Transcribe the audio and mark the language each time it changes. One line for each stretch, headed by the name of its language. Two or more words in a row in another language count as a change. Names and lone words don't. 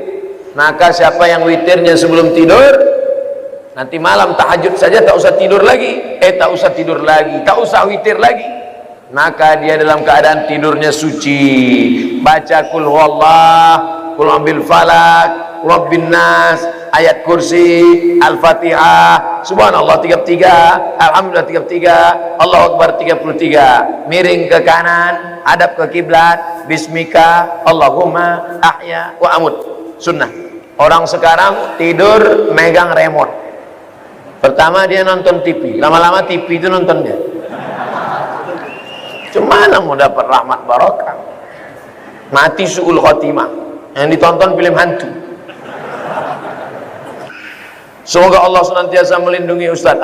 Indonesian: Maka siapa yang witirnya sebelum tidur, nanti malam tahajud saja tak usah tidur lagi, tak usah tidur lagi, tak usah witir lagi, maka dia dalam keadaan tidurnya suci. Baca kul huwallah, kul ambil falak, rabbin nas, ayat kursi, al-fatihah, subhanallah 33, alhamdulillah 33, Allahu akbar 33, miring ke kanan, hadap ke kiblat,
Arabic: باسمك اللهم أحيا وأموت. Sunnah.
Indonesian: Orang sekarang tidur megang remote. Pertama dia nonton TV, lama-lama TV itu nonton dia. Cemana mau dapat rahmat barokah? Mati
Arabic: سوء الخاتمة.
Indonesian: Yang ditonton film hantu. Semoga Allah senantiasa melindungi Ustaz.